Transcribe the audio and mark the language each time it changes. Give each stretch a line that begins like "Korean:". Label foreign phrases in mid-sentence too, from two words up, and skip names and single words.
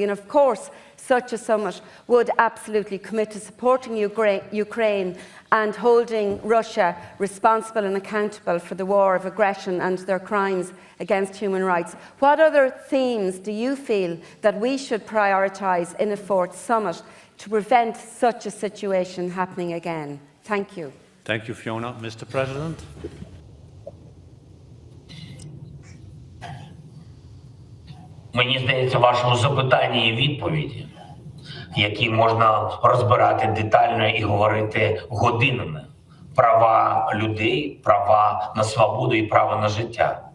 English: And of course, such a summit would absolutely commit to supporting Ukraine and holding Russia responsible and accountable for the war of aggression and their crimes against human rights. What other themes do you feel that we should prioritise in a fourth summit to prevent such a situation happening again? Thank you. Thank you, Fiona. Mr. President.
Ukrainian: Мені здається, в вашому запитанні і відповіді, які можна розбирати детально і говорити годинами. Права людей, права на свободу і право на життя.